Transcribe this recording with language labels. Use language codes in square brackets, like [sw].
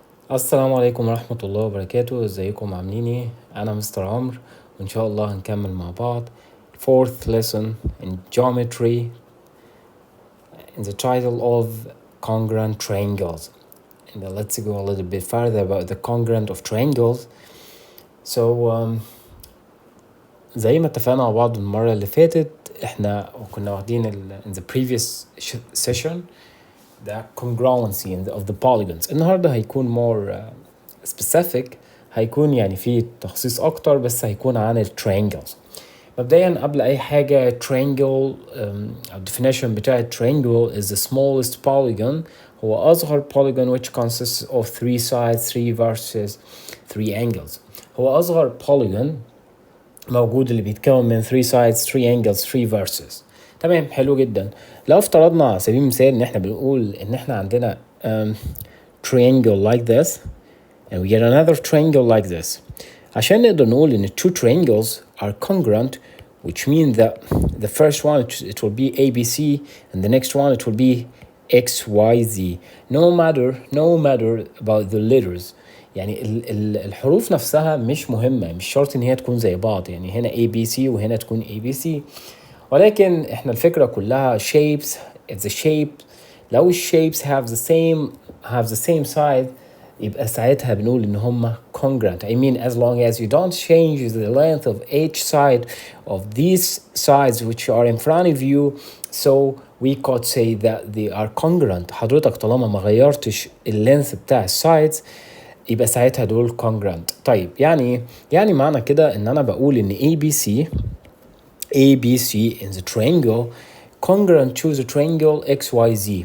[ar] السلام عليكم ورحمة الله وبركاته. ازيكم عاملين ايه؟ انا مستر عمرو، وان شاء الله هنكمل مع بعض [en] fourth lesson in geometry in the title of congruent triangles. And let's go a little bit further about the congruent of triangles. [ar] So زي ما اتفقنا مع بعض المرة اللي فاتت، احنا كنا واخدين [en] in the previous session the congruency of the polygons. [ar] النهارده هيكون [en] more specific، [ar] هيكون يعني فيه تخصيص اكتر، بس هيكون عن الترينجلز. مبدئيا قبل اي حاجه [en] triangle definition بتاع triangle is the smallest polygon، [ar] هو اصغر [en] polygon which consists of 3 sides 3 verses 3 angles. [ar] هو اصغر polygon موجود اللي بيتكون من 3 sides 3 angles 3 verses. تمام، حلو جدا. لو افترضنا على سبيل المثال ان احنا بنقول ان احنا عندنا [en] triangle like this and we get another triangle like this، [ar] عشان نقدر نقول ان [en] two triangles are congruent, which means that the first one it will be ABC and the next one it will be XYZ, no matter about the letters. [ar] يعني الحروف نفسها مش مهمة، مش شرط ان هي تكون زي بعض، يعني هنا ABC وهنا تكون ABC، ولكن احنا الفكرة كلها shapes. [en] If the shape لو shapes have the same side [ar] يبقى ساعتها بنقول ان هما [en] congruent. I mean as long as you don't change the length of each side of these sides which are in front of you, so we could say that they are congruent. [ar] حضرتك طالما ما غيرتش اللينث بتاع السايدز يبقى ساعتها دول congruent. طيب يعني معنى كده ان انا بقول ان ABC [en] in the triangle congruent to the triangle XYZ.